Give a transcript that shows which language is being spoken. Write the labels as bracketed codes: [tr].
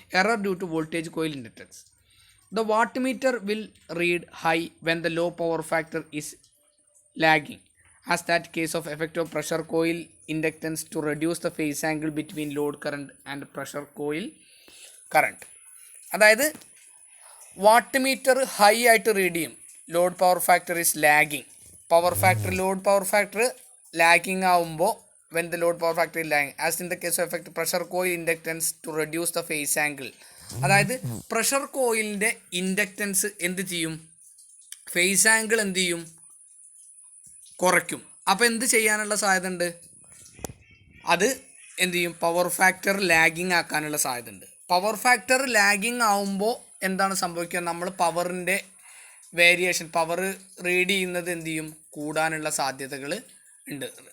[en] Error due to voltage coil inductance. The watt meter will read high when the low power factor is lagging as that case of effect of pressure coil inductance to reduce the phase angle between load current and pressure coil current. [ml] അതായത് watt meter high ആയിട്ട് read ചെയ്യും, [en] Load power factor is lagging. [ml] Load power factor lagging ആവുമ്പോൾ [en] when the load power factor is lagging as in the case of effect pressure coil inductance to reduce the phase angle. [ml] അതായത് pressure കോയിലിൻ്റെ inductance എന്ത് ചെയ്യും, phase angle എന്ത് ചെയ്യും, കുറയ്ക്കും. അപ്പോൾ എന്ത് ചെയ്യാനുള്ള സാധ്യത ഉണ്ട്, അത് എന്ത് ചെയ്യും, പവർ ഫാക്ടർ ലാഗിങ് ആക്കാനുള്ള സാധ്യത ഉണ്ട്. പവർ ഫാക്ടർ ലാഗിങ് ആവുമ്പോൾ എന്താണ് സംഭവിക്കുക, നമ്മൾ പവറിൻ്റെ വേരിയേഷൻ, പവർ റീഡ് ചെയ്യുന്നത് എന്ത് ചെയ്യും, കൂടാനുള്ള സാധ്യതകൾ ഉണ്ട്.